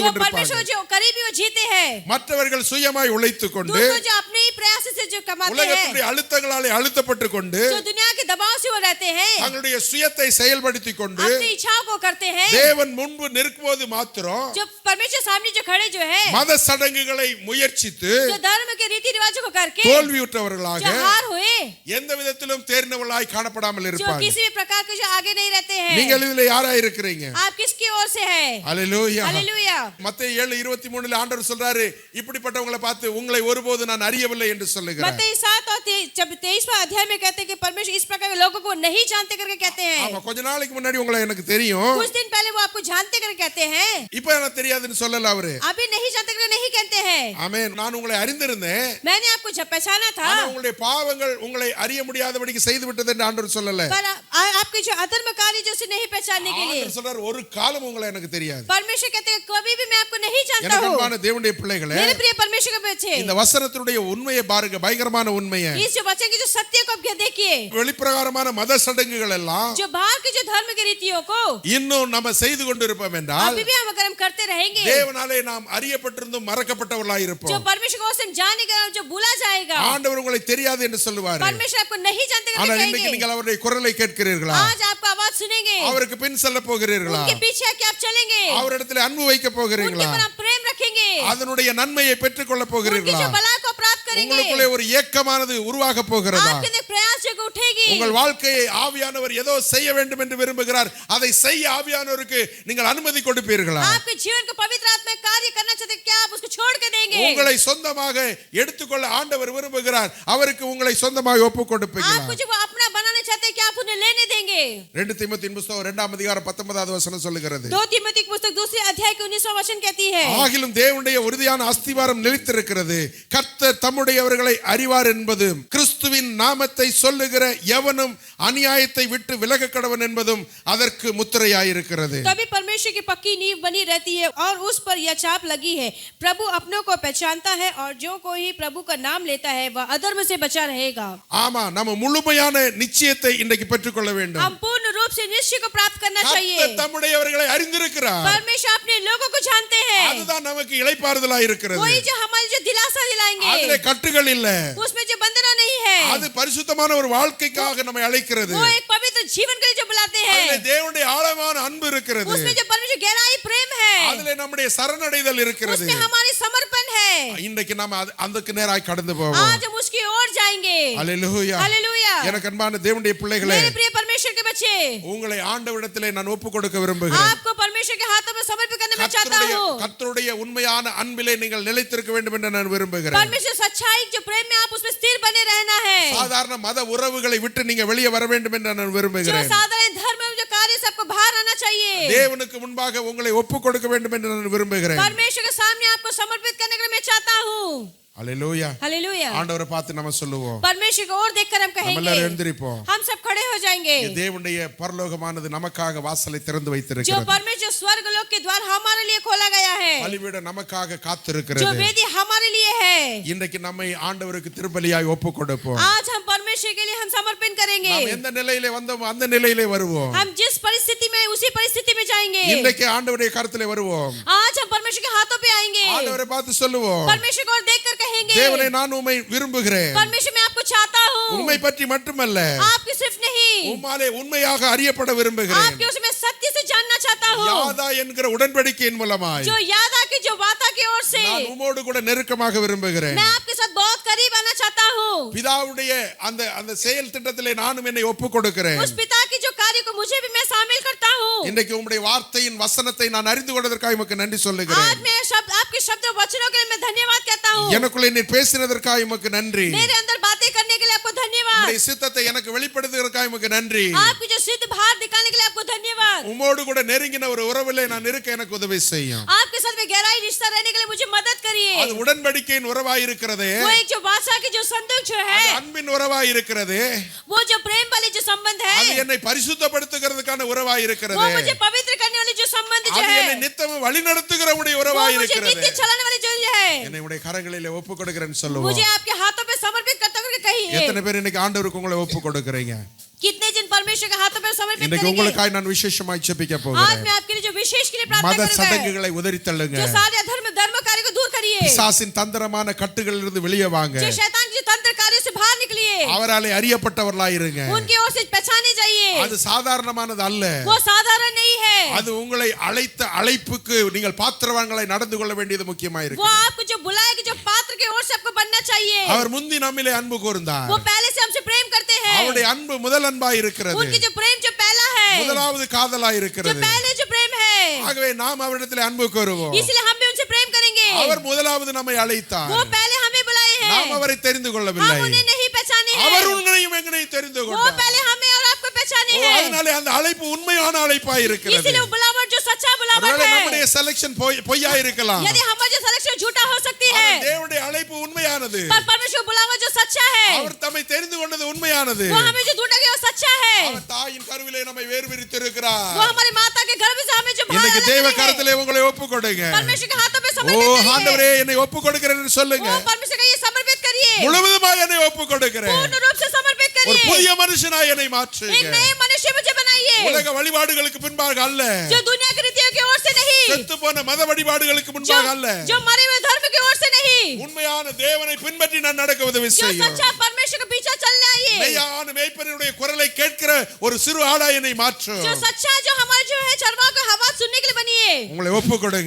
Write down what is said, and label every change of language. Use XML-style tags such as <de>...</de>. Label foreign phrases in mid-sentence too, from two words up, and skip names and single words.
<hi>जो</hi> <ta>கொண்டிருப்பாங்க.</ta> <hi>परमेश्वर जो करीबी वो जीते हैं</hi> <ta>மற்றவர்கள் சுயமாய் உழைத்துக் கொண்டு</ta> <hi>दूसरों जो अपने ही प्रयास से जो कमाते हैं</hi> <ta>உலகத்துடைய அழுத்தங்களாலே அழுத்தப்பட்டு கொண்டு</ta> <hi>जो दुनिया के दबाव से वो रहते हैं</hi> <ta>தங்களுடைய சுயத்தை செயல்படுத்திக் கொண்டு</ta> <hi>अपनी इच्छाओं को करते हैं</hi> <ta>தேவன் முன்பு நிற்கும்போது மாத்திரம்</ta> <hi>जो परमेश्वर सामने जो खड़े जो है</hi> <ta>மத சடங்குகளை முயற்சித்து</ta> <hi>जो धर्म के रीति रिवाजों को करके</hi> <ta>தோல்வியுற்றவர்களாக</ta> <hi>जो हार हुए</hi> <ta>எந்த விதத்திலும் தேர்ந்தவர்களாய் காணப்படாமல்</ta> <hi>जो</hi> <ta>இருப்பாங்க.</ta> <hi>किसी भी प्रकार के जो आगे नहीं रहते हैं</hi> <ta>நீங்கள் இதுல யாரா இருக்கிறீங்க?</ta> <hi>आप किसकी ओर से है</hi> <ta>அல்லேலூயா.</ta> <hi>हालेलुया</hi> <ta>மத்தேயு 7:23 ஆண்டவர் சொல்றாரு, இப்படிப்பட்டவங்களை பார்த்து உங்களை ஒருபோது நான் அறியவில்லை என்று சொல்லுகிறார்.</ta> <hi>मत्ती 7 और 23वां अध्याय में कहते हैं कि परमेश्वर इस प्रकार के लोगों को नहीं जानते करके कहते हैं</hi> <ta>ஆமா, கொஞ்ச நாளைக்கு முன்னாடி உங்களை எனக்கு தெரியும்,</ta> <hi>कुछ दिन पहले वो आपको जानते करके कहते हैं</hi> <ta>இப்ப எனக்கு தெரியாதுன்னு சொல்லல அவரு.</ta> <hi>अभी नहीं जानते करके नहीं कहते हैं</hi> <ta>ஆமென். நான் உங்களை அறிந்திருந்தேன்,</ta> <hi>मैंने आपको जब पहचाना था</hi> <ta>ஆனா உங்களுடைய பாவங்கள் உங்களை அறிய முடியாதபடிக்கு செய்து விட்டது என்று ஆண்டவர் சொல்லல.</ta> <hi>पर आपके जो अधर्म कार्य जो उसे नहीं पहचानने के लिए</hi> <ta>ஆண்டவர் சொல்றார், ஒரு காலம் உங்களை எனக்கு தெரியாது.</ta> <hi>परमेश्वर कहते हैं कभी भी मैं आपको नहीं जानता</hi> <ta>எனக்கு</ta> <hi>हूँ</hi> <ta>அன்பான தேவனுடைய பிள்ளைகளே,</ta> <hi>मेरे प्रिय परमेश्वर के बच्चे</hi> <ta>இந்த வசனத்தினுடைய உண்மையை பாருங்க, பயங்கரமான உண்மையை.</ta> <hi>इस जो वचन की जो सत्य को आप देखिए</hi> <ta>வெளிப்பிரகாரமான மத சடங்குகள் எல்லாம்</ta> <hi>जो बाहर के जो धर्म की रीतियों को</hi> <ta>இன்னும் நம்ம செய்து கொண்டிருப்போம் என்றால்</ta> <hi>अभी भी हम अगर हम करते रहेंगे</hi> <ta>தேவனாலே நாம் அறியப்பட்டிருந்தும் மறக்கப்பட்டவர்களாய்</ta> <hi>जो</hi> <ta>இருப்போம்.</ta> <hi>परमेश्वर को हम जाने का जो भूला जाएगा</hi> <ta>ஆண்டவர் உங்களை தெரியாது என்று சொல்லுவார்.</ta> <hi>परमेश्वर आपको नहीं जानते</hi> <ta>ஆனால்</ta> <hi>करके</hi> <ta>இன்னைக்கு</ta> <hi>कहेंगे</hi> <ta>நீங்கள் அவருடைய குரலை கேட்கிறீர்களா?</ta> <hi>आज आपका आवाज सुनेंगे</hi> <ta>அவருக்கு பின் செல்ல போகிறீர்களா?</ta> <hi>उनके पीछे क्या आप चलेंगे</hi> <ta>அவரிடத்தில் அன்பு வைக்க</ta> <hi>उनके</hi> <ta>போகிறீர்களா?</ta> <hi>पर आप प्रेम रखेंगे</hi> <ta>அதனுடைய நன்மையை பெற்றுக்கொள்ள</ta> <hi>उनकी</hi> <ta>போகிறீர்களா?</ta> <hi>जो भलाई को प्राप्त करेंगे</hi> <ta>உங்களுக்குள்ளே ஒரு ஏக்கமானது உருவாக போகிறதா?</ta> <hi>आपके अंदर प्रयास जो उठेगी</hi> <ta>உங்கள் வாழ்க்கையை ஆவியானவர் ஏதோ செய்ய வேண்டும் என்று விரும்புகிறார், அதை செய்ய ஆவியானவருக்கு நீங்கள் அனுமதி கொடுப்பீர்களா?</ta> <hi>आपके जीवन को पवित्र आत्मा कार्य करना चाहते हैं, क्या आप उसको छोड़ के देंगे</hi> <ta>உங்களை சொந்தமாக எடுத்துக்கொள்ள ஆண்டவர் விரும்புகிறார், அவருக்கு உங்களை சொந்தமாக ஒப்புக் கொடுப்பீர்களா?</ta> <hi>आपको जो वो अपना बनाना चाहते हैं, क्या आप उन्हें लेने देंगे</hi> <ta>2 தீமோத்தேயுவின் புத்தகம் 2ஆம் அதிகாரம் 19வது வசனம் சொல்லுகிறது,</ta> <hi>2 तीमुथी की पुस्तक 2 अध्याय के 19वां वचन कहती है</hi> <ta>ஆகிலும் தேவனுடைய உறுதியான அஸ்திவாரம் நிலைத்திருக்கிறது, கர்த்தர் தம்முடையவர்களை அறிவார் என்பதும் கிறிஸ்துவின் நாமத்தை சொல்லுகிற எவனும் அநியாயத்தை விட்டு விலக கடவன் என்பதும் அதற்கு முத்திரையாயிருக்கிறது.</ta> <hi>तभी परमेश्वर की पक्की नींव बनी रहती है और उस पर यह छाप लगी है, प्रभु अपनों को पहचानता है और जो कोई प्रभु का नाम लेता है वह अधर्म से बचा रहेगा.</hi> <ta>ஆமா, நம்ம முழுமையான நிச்சயத்தை இன்றைக்கு பெற்றுக்கொள்ள வேண்டும்.</ta> <hi>हम पूर्ण रूप से निश्चय को प्राप्त करना चाहिए.</hi> <ta>கர்த்தர் தம்முடையவர்களை அறிந்திருக்கிறார்.</ta> <hi>परमेश्वर अपने लोगों को जानते हैं.</hi> <ta>அதுதான் நமக்கு இளைப்பாறுதலா இருக்கிறது.</ta> <hi>वही जो हमारे जो दिलासा दिलाएंगे.</hi> <ta>அதிலே கட்டுகள் இல்ல.</ta> <hi>उसमें जो बंधन नहीं है.</hi> <ta>அது பரிசுத்தமான ஒரு வாழ்க்கைக்காக நம்மை அழைக்கிறது.</ta> <hi>वो एक पवित्र जीवन के लिए जो बुलाते हैं.</hi> <ta>அதிலே தேவனுடைய ஆழமான அன்பு இருக்கிறது.</ta> <hi>उसमें जो परमेश्वर गहराई प्रेम है.</hi> <ta>அதிலே நம்முடைய சரணடைதல் இருக்கிறது.</ta> <hi>उसमें हमारी समर्पण है.</hi> <ta>இன்றைக்கு நாம அதுக்கு நேராய் கடந்து போவோம்.</ta> <hi>आज हम उसकी ओर जाएंगे.</hi> <ta>ஹalleluya.</ta> <hi>हालेलूया.</hi> <ta>எனக்கு அன்பான தேவனுடைய பிள்ளைகளே,</ta> <hi>मेरे प्रिय परमेश्वर के बच्चे,</hi> <ta>உங்களை ஆண்டவரிடத்திலே நான் ஒப்பு கொடுக்க விரும்புகிறேன்.</ta> <hi>आपको परमेश्वर के हाथों में समर्पित करना मैं चाहता हूँ.</hi> <ta>கர்த்தருடைய உண்மையான அன்பிலே நீங்கள் நிலைத்திருக்க வேண்டும் என்று நான் விரும்புகிறேன்.</ta> <hi>परमेश्वर सच्चाई जो प्रेम में आप उसमें स्थिर बने रहना है.</hi> <ta>சாதாரண மத உறவுகளை விட்டு நீங்க வெளியே வர வேண்டும் என்று நான்</ta> <hi>जो</hi> <ta>விரும்புகிறேன்.</ta> <hi>साधारण धर्म में जो कार्य से आपको बाहर आना चाहिए.</hi> <ta>தேவனுக்கு முன்பாக உங்களை ஒப்பு கொடுக்க வேண்டும் என்று நான் விரும்புகிறேன்.</ta> <hi>परमेश्वर के सामने आपको समर्पित करने के लिए मैं चाहता हूँ.</hi> <ta>ஹalleluya.</ta> <hi>हालेलूया.</hi> <ta>ஆண்டவரை பார்த்து நம்ம சொல்லுவோம்.</ta> <hi>परमेश्वर को और देखकर हम</hi> <ta>நம்ம எல்லாரும்</ta> <hi>कहेंगे,</hi> <ta>எழுந்திருப்போம்.</ta> <hi>हम सब खड़े हो जाएंगे.</hi> <ta>தேவனுடைய பரலோகமானது நமக்காக வாசலை திறந்து</ta> <hi>जो</hi> <ta>வைத்திருக்கிறது.</ta> <hi>परमेश्वर स्वर्ग लोक के द्वार हमारे लिए खोला गया है.</hi> <ta>பலிபீடம் நமக்காக</ta> <hi>जो</hi> <ta>காத்திருக்கிறது.</ta> <hi>वेदी हमारे लिए है.</hi> <ta>இன்றைக்கு நம்மை ஆண்டவருக்கு திருப்பலியாய் ஒப்பு கொடுப்போம்.</ta> <hi>आज हम परमेश्वर के लिए हम समर्पण करेंगे.</hi> <ta>நாம் எந்த நிலையிலே வந்தோமோ அந்த நிலையிலே வருவோம்.</ta> <hi>हम जिस परिस्थिति में उसी परिस्थिति में जाएंगे.</hi> <ta>இன்றைக்கு ஆண்டவருடைய கரத்திலே வருவோம்.</ta> <hi>आज हम परमेश्वर के हाथों पे आएंगे.</hi> <ta>ஆண்டவரை பார்த்து சொல்லுவோம்,</ta> <hi>परमेश्वर को और देखकर कहेंगे,</hi> <ta>தேவனே நான் உம்மை விரும்புகிறேன்.</ta> <hi>परमेश्वर मैं आपको चाहता हूँ.</hi> <ta>உம்மை பற்றி மட்டுமல்ல,</ta> <hi>आपकी सिर्फ नहीं,</hi> <ta>உம்மாலே உண்மையாக அறியப்பட விரும்புகிறேன்.</ta> <hi>आपके उसमें सत्य से जानना चाहता हूँ.</hi> <ta>யாதா என்கிற உடன்படிக்கையின் மூலமாய்</ta> <hi>जो यादा की जो वादा की ओर से</hi> <ta>நான் உம்மோடு கூட நெருக்கமாக விரும்புகிறேன்.</ta> <hi>मैं आपके साथ बहुत करीब आना चाहता हूँ.</hi> <ta>பிதாவுடைய அந்த அந்த செயல் திட்டத்திலே நானும் என்னை ஒப்பு கொடுக்கிறேன்.</ta> <hi>उस पिता की जो कार्य को मुझे भी मैं शामिल करता हूँ.</hi> <ta>இன்றைக்கு உம்முடைய வார்த்தையின் வசனத்தை நான் அறிந்து கொண்டதற்காக உமக்கு நன்றி சொல்லுகிறேன்.</ta> <hi>आज मैं आपके शब्द और वचनों के लिए मैं धन्यवाद कहता हूँ.</hi> <ta>எனக்குள்ளே நீர் பேசினதற்காக உமக்கு நன்றி.</ta> <hi>मेरे अंदर बातें करने के लिए आपको धन्यवाद.</hi> <ta>உம்முடைய சித்தத்தை எனக்கு வெளிப்படுத்துவதற்காக உமக்கு நன்றி.</ta> <hi>आपकी जो सिद्ध बाहर दिखाने के लिए आपको धन्यवाद.</hi> <ta>உம்மோடு கூட நெருங்கின ஒரு உறவிலே நான் இருக்க எனக்கு உதவி செய்யும்.</ta> <hi>आपके साथ में गहराई रिश्ता रहने के लिए मुझे मदद करिए.</hi> <ta>அது உடன்படிக்கையின் உறவாய் இருக்கிறது.</ta> <hi>वो एक जो वाचा की जो संदूक जो है,</hi> <ta>அது அன்பின் உறவாய் இருக்கிறது.</ta> <hi>वो जो प्रेम वाली जो संबंध है,</hi> <ta>அது என்னை பரிசுத்தப்படுத்துகிறதுக்கான உறவாய் இருக்கிறது.</ta> <hi>वो मुझे पवित्र करने वाली जो संबंध जो</hi> <ta>அது</ta> <hi>है,</hi> <ta>என்னை நித்தமும் வழிநடத்துகிற உடைய</ta> <hi>वो</hi> <ta>உறவாய்</ta> <hi>मुझे</hi> <ta>இருக்கிறது.</ta> <hi>नित्य चलाने वाली जो है,</hi> <ta>என்னை உடைய கரங்களிலே ஒப்பு கொடுக்கிறேன்னு சொல்லுவோம்.</ta> <hi>मुझे आपके हाथों पे समर्पित करते हुए कहिए.</hi> <ta>எத்தனை பேர் இன்னைக்கு ஆண்டவருக்கு உங்களை ஒப்பு கொடுக்கிறீங்க?</ta> <hi>कितने जन परमेश्वर के हाथों पे समर्पित</hi> <ta>இன்னைக்கு</ta> <hi>करेंगे?</hi> <ta>உங்களுக்காய் நான் விசேஷமாய் ஜெபிக்க</ta> <hi>आज</hi> <ta>போகிறேன்.</ta> <hi>मैं आपके लिए जो विशेष के लिए प्रार्थना</hi> <ta>மத</ta> <hi>करूंगा,</hi> <ta>சடங்குகளை உதறி தள்ளுங்க.</ta> <hi>जो सारे धर्म कार्य को दूर करिए.</hi> <ta>பிசாசின் தந்திரமான கட்டுகளிலிருந்து வெளியே வாங்க.</ta> <hi>जो शैतान के तंत्र कार्य से बाहर निकलिए.</hi> <ta>அவராலே அறியப்பட்டவர்களாய் இருங்க.</ta> <hi>उनकी ओर से पहचाने जाइए.</hi> <ta>அது சாதாரணமானது அல்ல.</ta> <hi>वो साधारण नहीं है.</hi> <ta>அது உங்களை அழைத்த அழைப்புக்கு நீங்கள் பாத்திரவான்களாய் நடந்து கொள்ள வேண்டியது முக்கியமா</ta> <hi>वो</hi> <ta>இருக்கு.</ta> <hi>आपको जो बुलाए कि जो पात्र के ओर से आपको बनना चाहिए.</hi> <ta>அவர் முந்தி நம்மிலே அன்பு கூர்ந்தார்.</ta> <hi>वो पहले से हमसे प्रेम करते हैं.</hi> <ta>அவருடைய அன்பு முதல் அன்பாய் இருக்கிறது.</ta> <hi>उनकी जो प्रेम जो पहला है,</hi> <ta>முதலாவது காதலாய்</ta> <hi>जो</hi> <ta>இருக்கிறது.</ta> <hi>पहले जो प्रेम है,</hi> <ta>ஆகவே நாம் அவரிடத்தில் அன்பு கூறுவோம்.</ta> <hi>इसलिए हम भी उनसे प्रेम करेंगे.</hi> <ta>அவர் முதலாவது நம்மை அழைத்தார்.</ta> <hi>वो पहले हमें बुलाए हैं.</hi> <ta>நாம் அவரை தெரிந்து கொள்ளவில்லை.</ta> <hi>हम उन्हें नहीं पहचाने हैं.</hi> <ta>அவர் உன்னையும் என்னையும் தெரிந்து</ta> <hi>वो</hi> <ta>கொண்டார்.</ta> <hi>पहले हमें और आपको पहचाने ஓ, हैं.</hi> <ta>அதனாலே அந்த அழைப்பு உண்மையான அழைப்பாய் இருக்கிறது.</ta> <hi>इसलिए वो बुलावट जो सच्चा बुलावट</hi> <ta>ஒருவேளை</ta> <hi>है,</hi> <ta>நம்முடைய செலக்ஷன் பொய்யா இருக்கலாம்.</ta> <hi>यदि हमारा जो सिलेक्शन झूठा हो सकती है,</hi> <ta>ஆனால் தேவனுடைய அழைப்பு உண்மையானது.</ta> <hi>पर परमेश्वर बुलावट जो सच्चा है,</hi> <ta>அவர் தம்மை தெரிந்து கொண்டது உண்மையானது.</ta> <hi>वो हमें जो ढूंढा गया वो सच्चा है.</hi> <ta>அவர் தாயின் கருவிலே நம்மை வேர்பிரித்திருக்கிறார்.</ta> <hi>वो हमारी माता के गर्भ से हमें जो बाहर</hi> <ta>இன்னைக்கு</ta> <hi>अलग</hi> <ta>தேவ</ta> <hi>करे है.</hi> <ta>கரத்திலே உங்களை ஒப்பு கொடுங்க.</ta> <hi>परमेश्वर के हाथों पे ஓ समर्पित करिए.</hi> <ta>ஆண்டவரே, என்னை ஒப்பு கொடுக்கிறேன் என்று சொல்லுங்க.</ta> <hi>वो परमेश्वर का ये समर्पित करिए.</hi> <ta>முழுவதுமாக என்னை ஒப்பு கொடுக்கிறேன்.</ta> <hi>पूर्ण रूप से समर्पित</hi> <ta>ஒரு</ta> <hi>करिए.</hi> <ta>புதிய மனுஷனாய் என்னை</ta> <hi>एक</hi> <ta>மாற்றுங்க.</ta> <hi>नए मनुष्य मुझे बनाइए,</hi> <ta>உலக வழிபாடுகளுக்கு பின்பாக அல்ல.</ta> <hi>जो दुनिया की रीतियों की ओर से नहीं,</hi> <ta>செத்து போன மத வழிபாடுகளுக்கு</ta> <hi>जो</hi> <ta>முன்பாக அல்ல.</ta> <hi>जो मरे हुए धर्म की ओर से नहीं,</hi> <ta>உண்மையான தேவனை பின்பற்றி நான் நடக்க உதவி</ta> <hi>जो</hi> <ta>செய்யும்.</ta> <hi>सच्चा परमेश्वर के पीछे चलने आइए.</hi> <ta>மெய்யான மேய்ப்பனுடைய குரலை கேட்கிற ஒரு சிறு ஆடாய் என்னை மாற்றும்.</ta> <hi>जो सच्चा जो हमारे जो है चरवाह को आवाज सुनने के लिए बनिए.</hi> <ta>உங்களை ஒப்பு கொடுங்க.</ta>